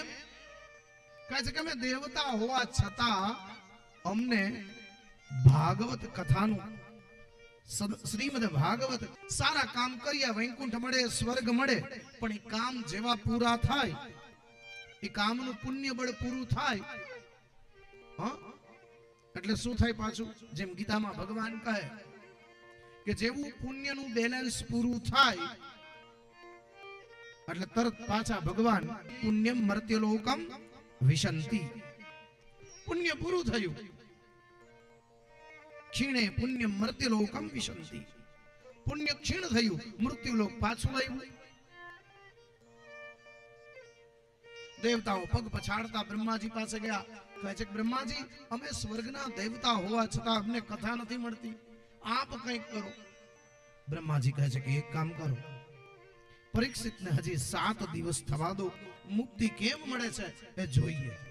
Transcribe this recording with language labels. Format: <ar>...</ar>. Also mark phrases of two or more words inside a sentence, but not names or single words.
<gu>કહે છે કે અમે દેવતા હોવા છતાં અમને ભાગવત કથાનું, શ્રીમદ ભાગવત સારા કામ કર્યા, વૈકુંઠ મળે, સ્વર્ગ મળે, પણ એ કામ જેવા પૂરા થાય, એ કામનું પુણ્ય બળ પૂરું થાય, એટલે શું થાય પાછું? જેમ ગીતામાં ભગવાન કહે કે જેવું પુણ્યનું બેલેન્સ પૂરું થાય એટલે તરત પાછા ભગવાન</gu> <sa>પુણ્યમ મર્ત્યલોકમ વિશંતિ,</sa> <gu>પુણ્ય પૂરું થયું,</gu> <sa>क्षीणे पुण्यम मर्त्यलोकम विशंति,</sa> <gu>પુણ્ય ક્ષીણ થયું, મૃત્યુલોક પાછું આવ્યું। દેવતાઓ પગ પછાડતા બ્રહ્માજી પાસે ગયા, કહે છે બ્રહ્માજી અમે સ્વર્ગના દેવતા હોવા છતાં અમને કથા નથી મળતી, આપ કંઈક કરો। બ્રહ્માજી કહે છે કે એક કામ કરો, પરીક્ષિતને હજી 7 દિવસ થવા દો, મુક્તિ કેમ મળે છે એ જોઈએ।</gu>